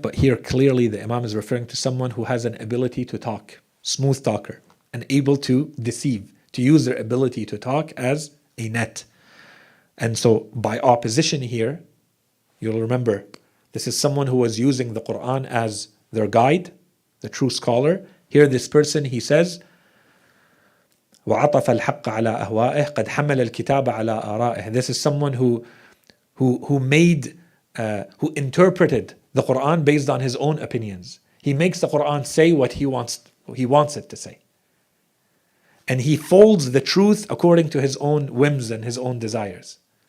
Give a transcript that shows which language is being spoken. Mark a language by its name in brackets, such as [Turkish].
[English] But here clearly the Imam is referring to someone who has an ability to talk, smooth talker, and able to deceive, to use their ability to talk as a net. And so by opposition here, you'll remember, this is someone who was using the Quran as their guide, the true scholar. Here this person, he says, [Arabic] وعطف الحق على أهوائه قد حمل الكتاب على آرائه. [English] This is someone who who interpreted the Quran based on his own opinions. He makes the Quran say what he wants it to say. And he folds the truth according to his own whims and his own desires.